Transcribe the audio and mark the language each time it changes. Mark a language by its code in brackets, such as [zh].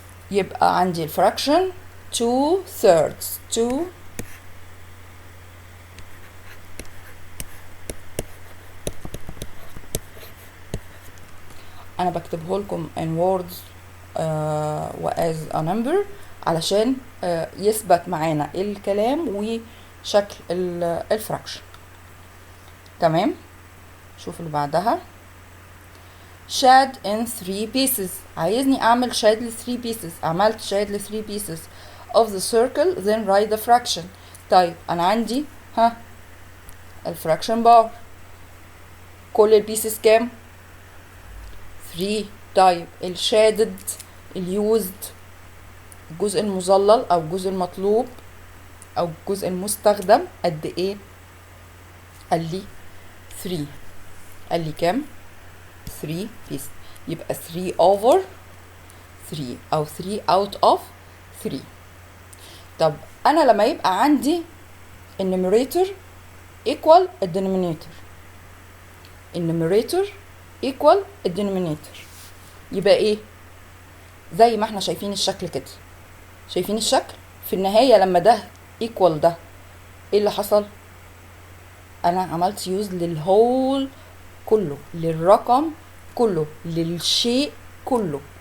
[ar] يبقى عندي الفراكشن 2 thirds. 2 انا بكتبه لكم [en] in words [ar] و [en] as a number [ar] علشان يثبت معانا الكلام وشكل الفراكشن. تمام. شوف اللي بعدها [en] shade in 3 pieces. [ar] عايزني اعمل shade ل 3 pieces. [en] عملت shade ل 3 pieces of the circle then write the fraction. [ar] طيب انا عندي الفراكشن بار. كل البيسز كام؟ 3. طيب الشادد اليوزد الجزء المظلل او الجزء المطلوب او الجزء المستخدم قد ايه؟ قال لي 3. قال لي كام؟ 3 بيس. يبقى 3 over 3 او 3 out of 3. طب انا لما يبقى عندي النيميريتور equal الدينومينيتور، النيميريتور equal الدينومينيتور، يبقى ايه؟ زي ما احنا شايفين الشكل كده. شايفين الشكل؟ في النهاية لما ده equal ده ايه اللي حصل؟ انا عملت يوز للهول كله، للرقم كله، للشيء كله.